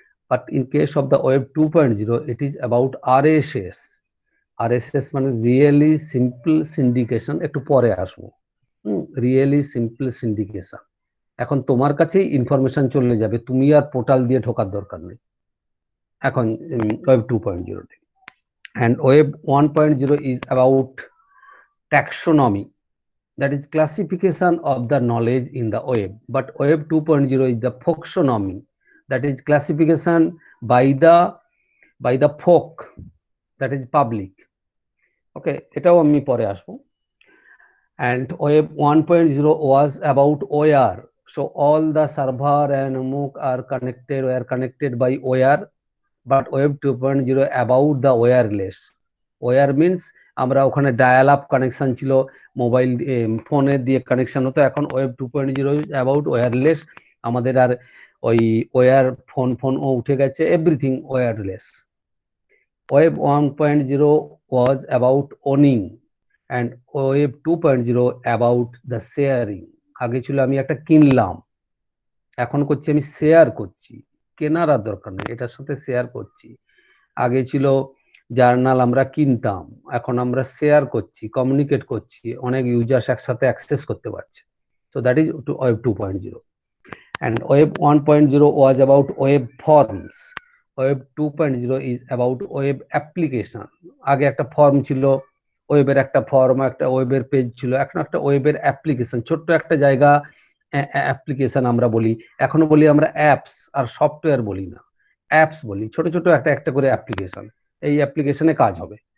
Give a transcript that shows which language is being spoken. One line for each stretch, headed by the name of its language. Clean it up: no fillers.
English: But in case of the web 2.0, it is about RSS।
Bangla: RSS মানে really simple syndication, একটু পরে আসবো। Really simple syndication, এখন তোমার কাছেই ইনফরমেশন চলে যাবে, তুমি আর পোর্টাল দিয়ে ঢোকার দরকার নেই এখন ওয়েব 2.0 তে।
English: and web 1.0 is about taxonomy, that is classification of the knowledge in the web. But web 2.0 is the folksonomy, that is classification by the folk, that is public.
Bangla: Okay, এটাও আমি পরে আসবো।
English: and web 1.0 was about where, so all the server and MOOC were connected by where. But web 2.0 about the wireless. Wire means
Bangla: আমরা ওখানে dial up connection ছিল, mobile ফোনে দিয়ে connection হতো। এখন ওয়েব 2.0 অ্যাবাউট ওয়্যারলেস, আমাদের আর ওই ওয়্যার ফোনও উঠে গেছে, everything wireless.
English: Web 1.0 was about owning and web 2.0 about the sharing.
Bangla: আগে ছিল আমি একটা কিনলাম, এখন করছি আমি শেয়ার করছি, কেনার আর দরকার নেই, এটার সাথে শেয়ার করছি। আগে ছিল জার্নাল আমরা কিনতাম, এখন আমরা শেয়ার করছি, কমিউনিকেট করছি, অনেক ইউজার্স একসাথে অ্যাক্সেস করতে পারছে।
English: So that is web 2.0 and web 1.0 was about web forms. web 2.0 is about web application.
Bangla: আগে একটা ফর্ম ছিল, ওয়েবের একটা ফর্ম, একটা ওয়েবের পেজ ছিল, এখন একটা ওয়েবের অ্যাপ্লিকেশন, ছোট্ট একটা জায়গা অ্যাপ্লিকেশন আমরা বলি। এখনো বলি আমরা অ্যাপস, আর সফটওয়্যার বলি না, অ্যাপস বলি। ছোট ছোট একটা করে অ্যাপ্লিকেশন, এই অ্যাপ্লিকেশনে কাজ হবে।